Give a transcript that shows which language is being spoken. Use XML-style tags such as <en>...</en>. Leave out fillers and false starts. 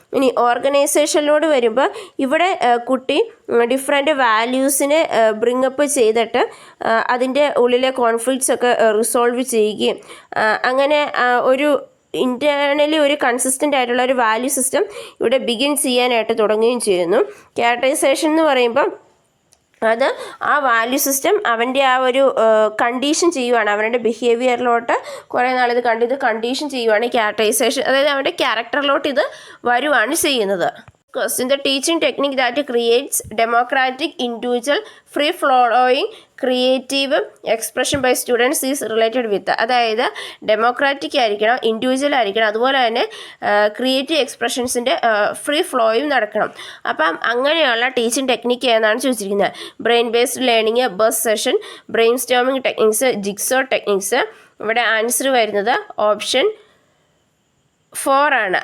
<ml>ഇനി ഓർഗനൈസേഷനിലോട് വരുമ്പോൾ ഇവിടെ കുട്ടി ഡിഫറെൻറ്റ് വാല്യൂസിനെ ബ്രിങ്ങപ്പ് ചെയ്തിട്ട് അതിൻ്റെ ഉള്ളിലെ കോൺഫ്ലിക്ട്സ് ഒക്കെ റിസോൾവ് ചെയ്യുകയും അങ്ങനെ ഒരു ഇൻറ്റേർണലി ഒരു കൺസിസ്റ്റൻ്റ് ആയിട്ടുള്ള ഒരു വാല്യൂ സിസ്റ്റം ഇവിടെ ബിഗിൻ ചെയ്യാനായിട്ട് തുടങ്ങുകയും ചെയ്യുന്നു. ക്യാരക്ടറൈസേഷൻ എന്ന് പറയുമ്പോൾ അത് ആ വാല്യൂ സിസ്റ്റം അവൻ്റെ ആ ഒരു കണ്ടീഷൻ ചെയ്യുവാണ്. അവരുടെ ബിഹേവിയറിലോട്ട് കുറേ നാളിത് കണ്ടീഷൻ ചെയ്യുവാണ് ക്യാരക്ടറൈസേഷൻ. അതായത് അവൻ്റെ ക്യാരക്ടറിലോട്ട് ഇത് വരുവാണ് ചെയ്യുന്നത്.</ml> <en>Question: The teaching technique that creates democratic, individual, free-flowing, creative expression by students is related with.</en> <ml>അതായത് ഡെമോക്രാറ്റിക് ആയിരിക്കണം, ഇൻഡിവിജ്വൽ ആയിരിക്കണം, അതുപോലെ തന്നെ ക്രിയേറ്റീവ് എക്സ്പ്രഷൻസിൻ്റെ ഫ്രീ ഫ്ലോയും നടക്കണം. അപ്പം അങ്ങനെയുള്ള ടീച്ചിങ് ടെക്നിക്ക് എന്നാണ് ചോദിച്ചിരിക്കുന്നത്. Brain based learning, bus session, brain storming techniques, jigsaw techniques. ഇവിടെ ആൻസർ വരുന്നത് ഓപ്ഷൻ 4 ആണ്.</ml>